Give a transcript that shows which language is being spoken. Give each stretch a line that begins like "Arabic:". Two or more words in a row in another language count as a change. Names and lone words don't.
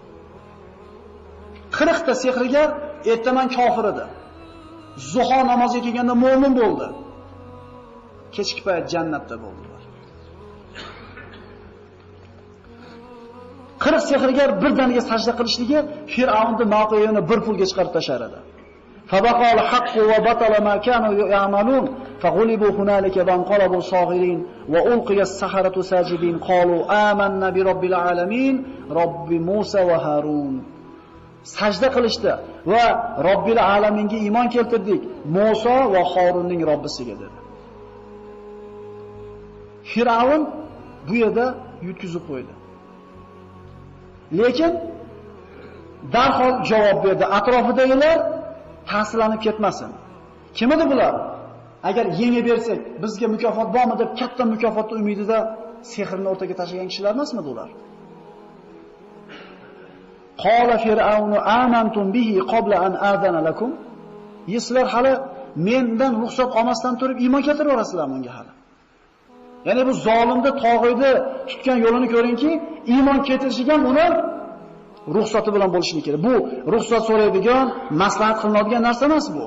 Uzbek: 40 ta sehrgar ertaman kofir edi. Zuho namoziga kelganda mu'min bo'ldi. Kechki payt jannatda bo'ldilar. 40 sehrgar birdaniga sajda qilishligi Fir'avnni mavqeini bir pulga chiqarib tashar edi.
Arabic: فبقى الحق وبطل ما كانوا يعملون فغلبوا هنالك وانقلبوا صاغرين وألقي السحرة ساجدين قالوا آمنا برب العالمين رب موسى وهارون.
Uzbek: Sajda qilishdi va Robbil alaminga iymon keltirdik. Musa va Harunning Robbisiga dedi. Firavn bu yerda yutkizib qo'ydi. Lekin darhol javob berdi. Atrofidagilar ta'sirlanib ketmasin. Kim edi bular? Agar yengib bersak, bizga mukofot bormi deb katta mukofotni umidida sehrni o'rtaga tashlagan kishilar emasmi ular?
Arabic: قال فرعون آمنتم به قبل أن آذن لكم.
Uzbek: Sizlar hali mendan ruxsat olmasdan turib iymon keltirib orasizlarmi unga hali? Ya'ni bu zolimni, tog'iyni tutgan yo'lini ko'ringki, iymon keltirishiga uni ruxsati bilan bo'lishi kerak. Bu ruxsat so'raydigan, maslahat qilinadigan narsa emas bu.